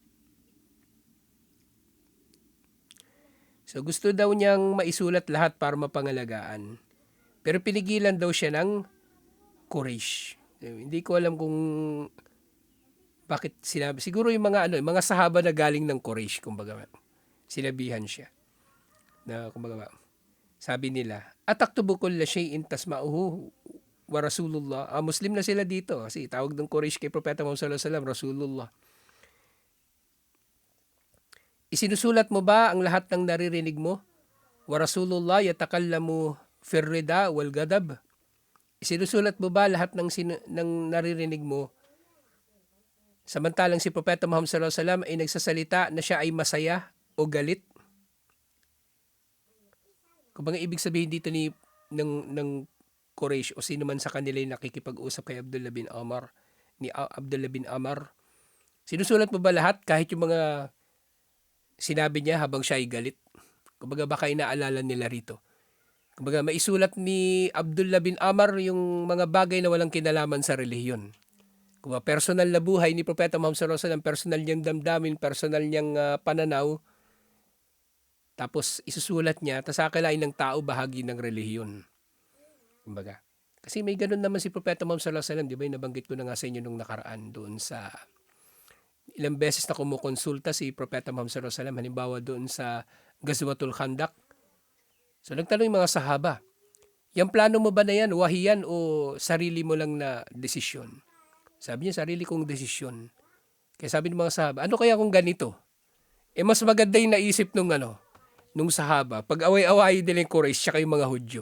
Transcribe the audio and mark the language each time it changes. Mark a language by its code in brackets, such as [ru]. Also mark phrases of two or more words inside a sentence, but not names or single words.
[tl] So gusto daw niyang maisulat lahat para mapangalagaan. Pero pinigilan daw siya ng Quraysh. Hindi ko alam kung bakit sinabi. Siguro yung mga sahaba na galing ng Quraysh, kumbaga, sinabihan siya. Na kumbaga, sabi nila, [ar] أتكتب كل شيء تسمعه ورسول الله. [tl] Muslim na sila dito kasi tawag ng Quraysh kay Propeta Muhammad [ar] صلى الله عليه وسلم, [tl] Rasulullah. Isinusulat mo ba ang lahat ng naririnig mo? [ar] ورسول الله يتكلم في الرضا والغضب. [tl] Isinusulat mo ba lahat ng naririnig mo? Samantalang si Propeta Muhammad [ar] صلى الله عليه وسلم [tl] ay nagsasalita na siya ay masaya o galit. Kung bang ibig sabihin dito ng Quraysh o sino man sa kanila yung nakikipag-usap kay Abdullah bin Amr, sinusulat mo ba lahat kahit yung mga sinabi niya habang siya ay galit? Kumbaga baka inaalala nila rito. Kumbaga maisulat ni Abdullah bin Amr yung mga bagay na walang kinalaman sa relihiyon. Kumbaga personal na buhay ni Propeta Muhammad [ar] صلى الله عليه وسلم, [tl] personal niyang damdamin, personal niyang pananaw. Tapos isusulat niya, tapos akalain ng tao bahagi ng relihiyon. Kumbaga. Kasi may ganun naman si Propeta Muhammad [ar] صلى الله عليه وسلم, [tl] di ba? Nabanggit ko na nga sa inyo nung nakaraan doon sa ilang beses na kumukonsulta si Propeta Muhammad [ar] صلى الله عليه وسلم, [tl] halimbawa doon sa Ghazwatul Khandaq. So nagtanong yung mga sahaba, yung plano mo ba na yan, wahiyan o sarili mo lang na desisyon? Sabi niya, sarili kong desisyon. Kaya sabi ng mga sahaba, ano kaya kung ganito? Mas maganda yung naisip nung nung sahaba, pag away-awayin nila yung Quraysh tsaka yung mga Hudyo.